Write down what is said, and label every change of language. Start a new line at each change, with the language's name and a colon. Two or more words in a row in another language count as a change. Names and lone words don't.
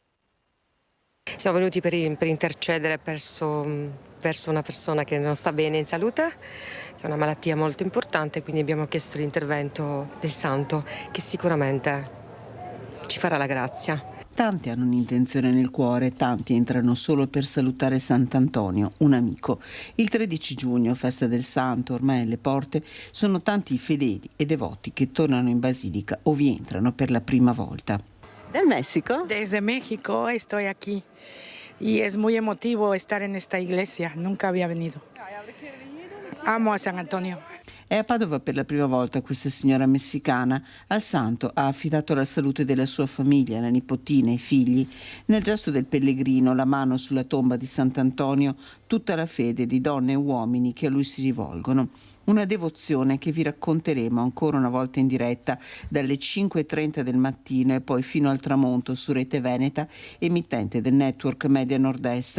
Italian: Siamo venuti per intercedere verso una persona che non sta bene in salute, che è una malattia molto importante, quindi abbiamo chiesto l'intervento del Santo, che sicuramente ci farà la grazia. Tanti hanno un'intenzione nel cuore, tanti entrano solo per salutare Sant'Antonio, un amico. Il 13 giugno, festa del Santo, ormai alle porte, sono tanti i fedeli e devoti che tornano in Basilica o vi entrano per la prima volta.
Spanish: ¿Del México? Desde México estoy aquí y es muy emotivo estar en esta iglesia, nunca había venido. Amo a San Antonio.
Italian: È a Padova per la prima volta questa signora messicana. Al santo ha affidato la salute della sua famiglia, la nipotina, i figli. Nel gesto del pellegrino, la mano sulla tomba di Sant'Antonio, tutta la fede di donne e uomini che a lui si rivolgono. Una devozione che vi racconteremo ancora una volta in diretta dalle 5:30 del mattino e poi fino al tramonto su Rete Veneta, emittente del network Media Nord-Est.